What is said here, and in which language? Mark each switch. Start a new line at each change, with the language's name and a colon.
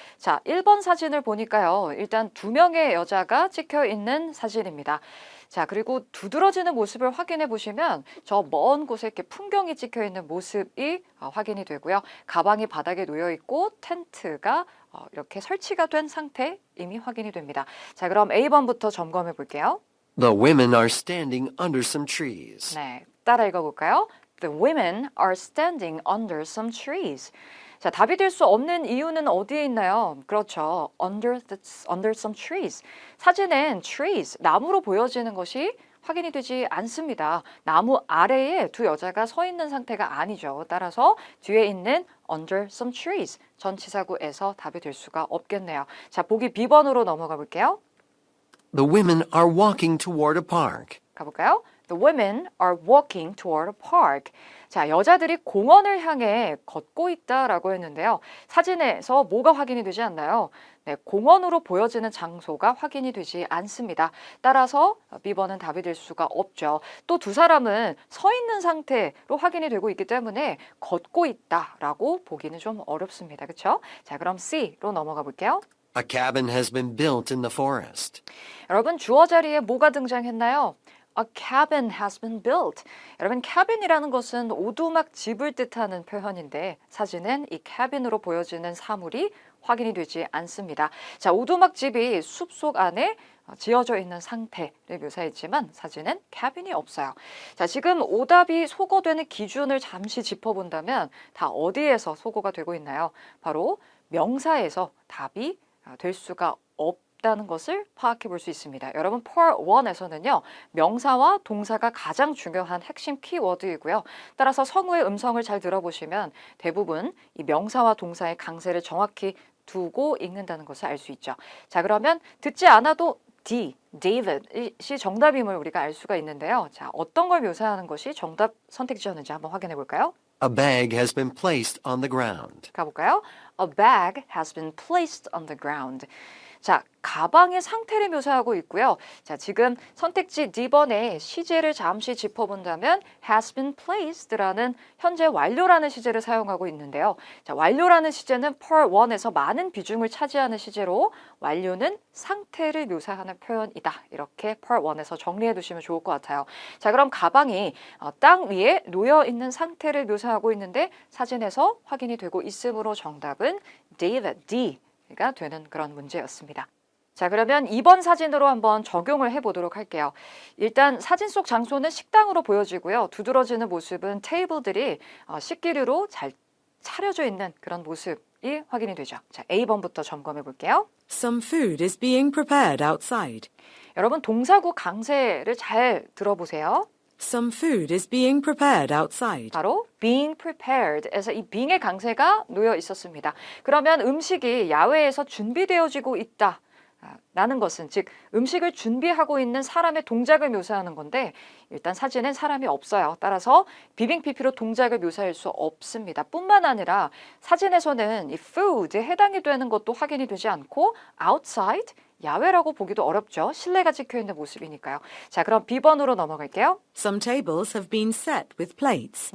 Korean: 자, 1번 사진을 보니까요. 일단 2명의 여자가 찍혀 있는 사진입니다. 자, 그리고 두드러지는 모습을 확인해 보시면 저 먼 곳에 이렇게 풍경이 찍혀 있는 모습이 확인이 되고요. 가방이 바닥에 놓여 있고 텐트가 이렇게 설치가 된 상태 이미 확인이 됩니다. 자, 그럼 A번부터 점검해 볼게요.
English: The women are standing under some trees.
Korean: 네, 따라 읽어볼까요?
English: The women are standing under some trees.
Korean: 자, 답이 될 수 없는 이유는 어디에 있나요? 그렇죠.
English: under some trees.
Korean: 사진엔 trees, 나무로 보여지는 것이 확인이 되지 않습니다. 나무 아래에 두 여자가 서 있는 상태가 아니죠. 따라서 뒤에 있는
English: under some trees,
Korean: 전치사구에서 답이 될 수가 없겠네요. 자, 보기 B번으로 넘어가 볼게요.
English: The women are walking toward a park.
Korean: 가볼까요?
English: The women are walking toward a park.
Korean: 자, 여자들이 공원을 향해 걷고 있다라고 했는데요. 사진에서 뭐가 확인이 되지 않나요? 네, 공원으로 보여지는 장소가 확인이 되지 않습니다. 따라서 B번은 답이 될 수가 없죠. 또 두 사람은 서 있는 상태로 확인이 되고 있기 때문에 걷고 있다라고 보기는 좀 어렵습니다. 그렇죠? 자, 그럼 C로 넘어가 볼게요.
English: A cabin has been built in the forest.
Korean: 여러분, 주어 자리에 뭐가 등장했나요?
English: A cabin has been built.
Korean: 여러분, cabin이라는 것은 오두막 집을 뜻하는 표현인데 사진은 이 cabin으로 보여지는 사물이 확인이 되지 않습니다. 자, 오두막 집이 숲속 안에 지어져 있는 상태를 묘사했지만 사진은 cabin이 없어요. 자, 지금 오답이 소거되는 기준을 잠시 짚어본다면 다 어디에서 소거가 되고 있나요? 바로 명사에서 답이 될 수가 없다는 것을 파악해 볼 수 있습니다. 여러분, Part 1에서는요, 명사와 동사가 가장 중요한 핵심 키워드이고요. 따라서 성우의 음성을 잘 들어보시면 대부분 이 명사와 동사의 강세를 정확히 두고 읽는다는 것을 알 수 있죠. 자, 그러면 듣지 않아도 David이 정답임을 우리가 알 수가 있는데요. 자, 어떤 걸 묘사하는 것이 정답 선택지였는지 한번 확인해 볼까요?
English: A bag has been placed on the ground.
Korean: 가볼까요?
English: A bag has been placed on the ground.
Korean: 자, 가방의 상태를 묘사하고 있고요. 자, 지금 선택지 D번에 시제를 잠시 짚어본다면
English: has been placed
Korean: 라는 현재 완료라는 시제를 사용하고 있는데요. 자, 완료라는 시제는 Part 1에서 많은 비중을 차지하는 시제로 완료는 상태를 묘사하는 표현이다. 이렇게 Part 1에서 정리해 두시면 좋을 것 같아요. 자, 그럼 가방이 땅 위에 놓여 있는 상태를 묘사하고 있는데 사진에서 확인이 되고 있으므로 정답은 David, D가 되는 그런 문제였습니다. 자, 그러면 2번 사진으로 한번 적용을 해보도록 할게요. 일단 사진 속 장소는 식당으로 보여지고요. 두드러지는 모습은 테이블들이 식기류로 잘 차려져 있는 그런 모습이 확인이 되죠. 자, A번부터 점검해 볼게요.
English: Some food is being prepared outside.
Korean: 여러분, 동사구 강세를 잘 들어보세요.
English: Some food is being prepared outside.
Korean: 바로
English: being prepared
Korean: 에서 이 being의 강세가 놓여 있었습니다. 그러면 음식이 야외에서 준비되어지고 있다. 라는 것은 즉 음식을 준비하고 있는 사람의 동작을 묘사하는 건데 일단 사진엔 사람이 없어요. 따라서 비빙 PP로 동작을 묘사할 수 없습니다. 뿐만 아니라 사진에서는 이 food에 해당이 되는 것도 확인이 되지 않고 outside, 야외라고 보기도 어렵죠. 실내가 찍혀 있는 모습이니까요. 자, 그럼 B번으로 넘어갈게요.
English: Some tables have been set with plates.